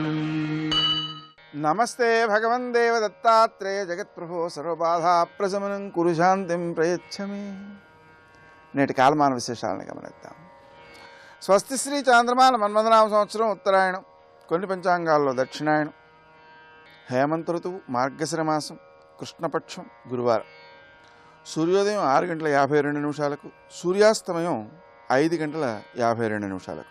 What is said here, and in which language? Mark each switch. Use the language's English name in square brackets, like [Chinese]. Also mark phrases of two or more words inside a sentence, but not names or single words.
[Sanskrit] नमस्ते भगवन् देवदत्तात्रेय जगत्प्रभो सर्वबाधाप्रशमनं कुरु शान्तिं प्रयच्छमे। [Telugu] నేటి కాలమాన విశేషాలను గమనిద్దాం. స్వస్తి శ్రీ చాంద్రమాన మన్మథనామ సంవత్సరం ఉత్తరాయణం, కొన్ని పంచాంగాల్లో దక్షిణాయనం, హేమంత ఋతువు, మార్గశిర మాసం, కృష్ణపక్షం, గురువారం. సూర్యోదయం 6:52, సూర్యాస్తమయం 5:52.